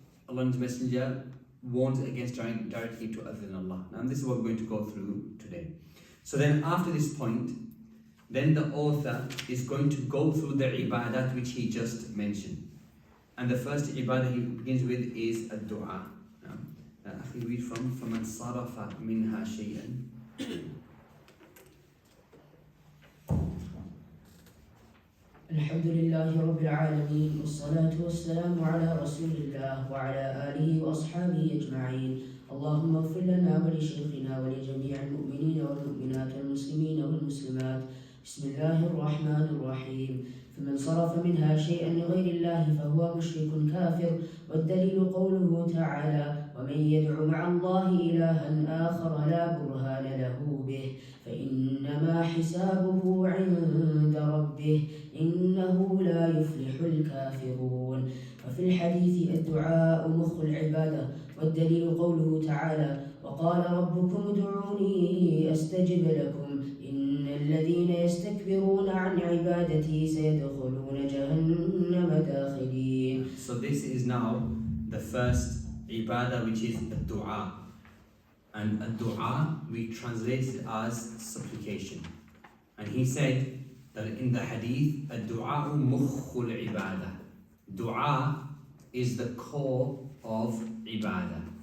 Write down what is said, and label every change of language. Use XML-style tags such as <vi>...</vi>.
<en>Allah and His Messenger warns against directing it to other than Allah. Now this is what we're going to go through today. So then after this point, then the author is going to go through the ibadat which he just mentioned. And the first ibadah he begins with is a dua. We read from</en> <ar>فَمَنْ صَرَفَ مِنْهَا شَيْئًا. الحمد لله رب العالمين والصلاة والسلام على رسول الله وعلى آله وأصحابه أجمعين. اللهم اغفر لنا ولشيخنا ولجميع المؤمنين والمؤمنات والمسلمين والمسلمات. بسم الله الرحمن الرحيم. فمن صرف منها شيئا لغير الله فهو مشرك كافر. والدليل قوله تعالى: ومن يدع مع الله إلها آخر لا برهان له به فإنما حسابه عند ربه إنه لا يفلح الكافرون. وفي الحديث: الدعاء مخ العبادة. والدليل قوله تعالى: وقال ربكم ادعوني أستجب لكم إن الذين يستكبرون عن عبادتي سيدخلون جهنم داخلين.</ar> <en>So this is now the first ibadah, which is a dua. And a dua we translate it as supplication. And he said that in the hadith,</en> <ar>الدعاء مخ العبادة.</ar> <en>Dua is the core of ibadah.</en>